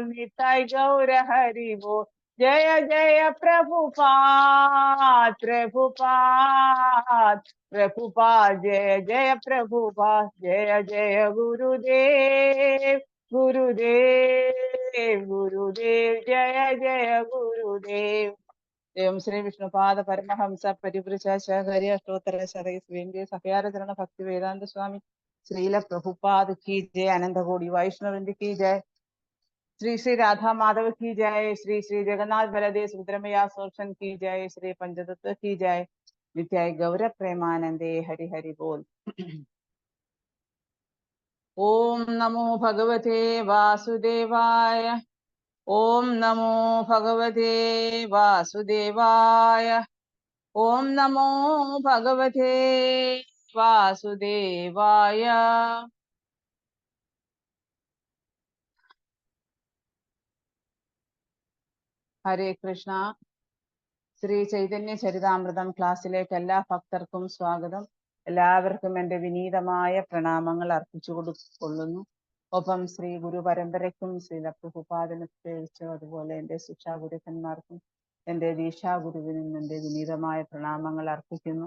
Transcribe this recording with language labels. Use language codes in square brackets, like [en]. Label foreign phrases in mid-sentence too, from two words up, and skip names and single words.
[sa] നിത്തായി ഗൗര ഹരി ബോൽ. ജയ ജയ പ്രഭുപാദ് പ്രഭുപാദ് പ്രഭുപാദ്. ജയ ജയ പ്രഭുപാദ്. ജയ ജയ ഗുരുദേവ് ഗുരുദേവ് ഗുരുദേവ്. ജയ ജയ ഗുരുദേവ്. [hi] एवं श्री विष्णुपाद परमहंस परिव्रजाचार्य अष्टोत्तर शतकेंद्रीय सखयाचरण भक्ति वेदांत स्वामी श्रील प्रभुपाद की जय. अनंत कोटि वैष्णववृंद की जय. श्री श्री राधा माधव की जय. श्री श्री जगन्नाथ बलदेव सुभद्रमैया सोर्शन की जय. श्री पंचतत्व की जय. [sa] नित्याय गौर प्रेमानंदे हरि हरि बोल. ओम नमो भगवते वासुदेवाय. ओम नमो भगवते वासुदेवाय. ओम नमो भगवते वासुदेवाय. ഹരേ കൃഷ്ണ. [ml] ശ്രീ ചൈതന്യ ചരിതാമൃതം ക്ലാസ്സിലേക്ക് എല്ലാ ഭക്തർക്കും സ്വാഗതം. എല്ലാവർക്കും എൻ്റെ വിനീതമായ പ്രണാമങ്ങൾ അർപ്പിച്ചു കൊള്ളുന്നു. ഒപ്പം ശ്രീ ഗുരു പരമ്പരയ്ക്കും ശ്രീ പ്രഭുപാദന് പ്രത്യേകിച്ചും അതുപോലെ എൻ്റെ ശിക്ഷാഗുരുക്കന്മാർക്കും എൻ്റെ ദീക്ഷാഗുരുവിനും എൻ്റെ വിനീതമായ പ്രണാമങ്ങൾ അർപ്പിക്കുന്നു.